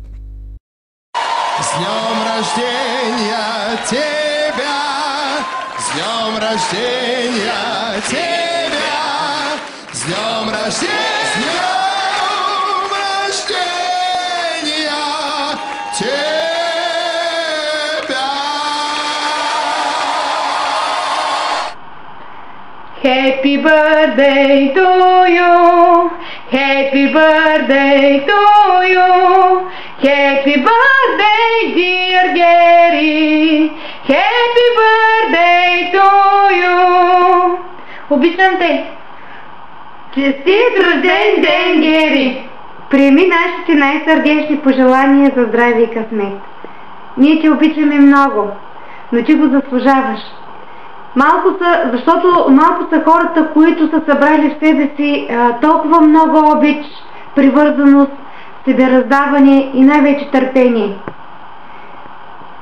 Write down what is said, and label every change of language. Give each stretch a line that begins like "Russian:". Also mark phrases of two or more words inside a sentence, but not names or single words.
Russian: С днем рождения тебя! С днем рождения тебя! С днем рождения! С днем рождения тебя!
English: Happy birthday to you, happy birthday to you, happy birthday dear Gary, happy birthday to you.
Bulgarian: Обичам те! Честит рожден ден, Гери! Приеми нашите най-сърдечни пожелания за здраве и късмет. Ние те обичаме много, но ти го заслужаваш. Защото малко са хората, които са събрали в себе си толкова много обич, привързаност, себераздаване и най-вече търпение.